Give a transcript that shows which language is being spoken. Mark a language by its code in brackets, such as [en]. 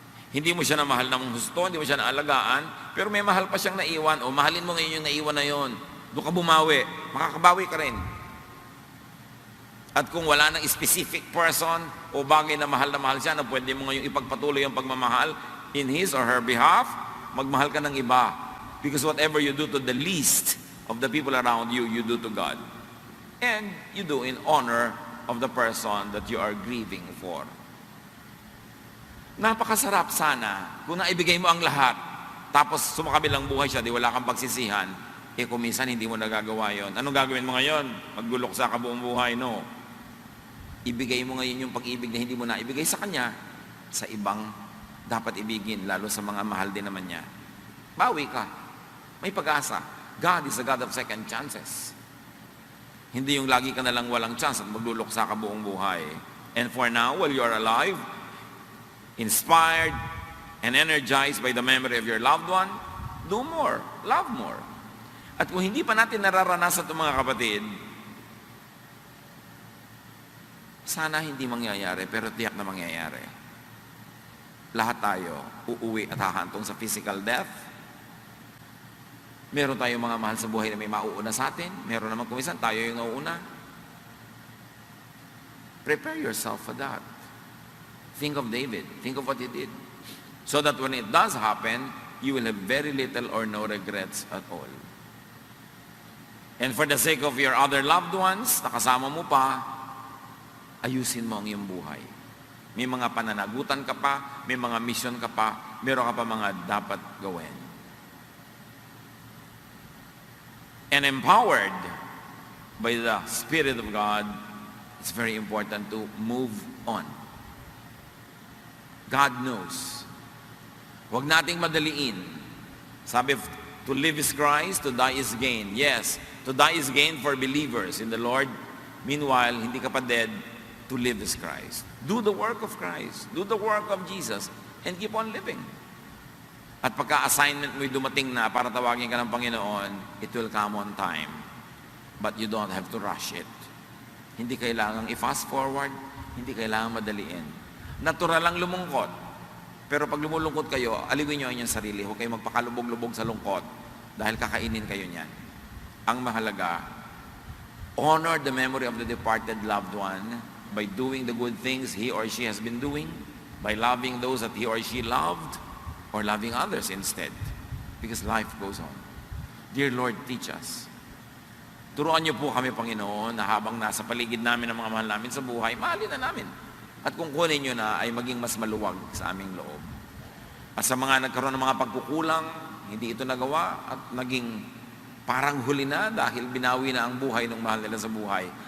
[tl] Hindi mo siya namahal ng husto, hindi mo siya naalagaan, pero may mahal pa siyang naiwan. O mahalin mo ngayon yung naiwan na yon. Doon ka bumawi. Makakabawi ka rin. At kung wala ng specific person o bagay na mahal siya na pwede mo ngayong ipagpatuloy ang pagmamahal [en] in his or her behalf, [tl] magmahal ka ng iba. [en] Because whatever you do to the least of the people around you, you do to God. And you do in honor of the person that you are grieving for. [tl] Napakasarap sana kung naibigay mo ang lahat, tapos sumakabilang buhay siya, di wala kang pagsisihan, kung minsan hindi mo nagagawa yon. Anong gagawin mo ngayon? Maggulok sa kabuong buhay? No. Ibigay mo ngayon yung pag-ibig na hindi mo naibigay sa kanya, sa ibang dapat ibigin, lalo sa mga mahal din naman niya. Bawi ka. May pag-asa. [en] God is a God of second chances. [tl] Hindi yung lagi ka na lang walang chance at maglulok sa kabuong buhay. [en] And for now, while you are alive, inspired and energized by the memory of your loved one, do more, love more. [tl] At kung hindi pa natin nararanasan ito mga kapatid, sana hindi mangyayari, pero tiyak na mangyayari. Lahat tayo uuwi at hahantong sa physical death, Meron tayong mga mahal sa buhay na may mauuna sa atin. Meron naman kumisan, tayo yung nauuna. [en] Prepare yourself for that. Think of David. Think of what he did. So that when it does happen, you will have very little or no regrets at all. And for the sake of your other loved ones, [tl] nakasama mo pa, ayusin mo ang iyong buhay. May mga pananagutan ka pa, may mga mission ka pa, meron ka pa mga dapat gawin. [en] And empowered by the Spirit of God, it's very important to move on. God knows. [tl] Huwag nating madaliin. [en] Sabi, to live is Christ, to die is gain. Yes, to die is gain for believers in the Lord. Meanwhile, [tl] hindi ka pa [en] dead, to live is Christ. Do the work of Christ. Do the work of Jesus and keep on living. [tl] At pagka-assignment mo'y dumating na para tawagin ka ng Panginoon, [en] it will come on time. But you don't have to rush it. [tl] Hindi kailangang i-fast forward, hindi kailangang madaliin. Natural lang lumungkot. Pero pag lumulungkot kayo, aliwin nyo ang inyong sarili. Huwag kayo magpakalubog-lubog sa lungkot dahil kakainin kayo niyan. Ang mahalaga, [en] honor the memory of the departed loved one by doing the good things he or she has been doing, by loving those that he or she loved, or loving others instead. Because life goes on. Dear Lord, teach us. [tl] Turuan niyo po kami, Panginoon, na habang nasa paligid namin ang mga mahal namin sa buhay, mahalin na namin. At kung kunin niyo na, ay maging mas maluwag sa aming loob. At sa mga nagkaroon ng mga pagkukulang, hindi ito nagawa, at naging parang huli na dahil binawi na ang buhay ng mahal nila sa buhay,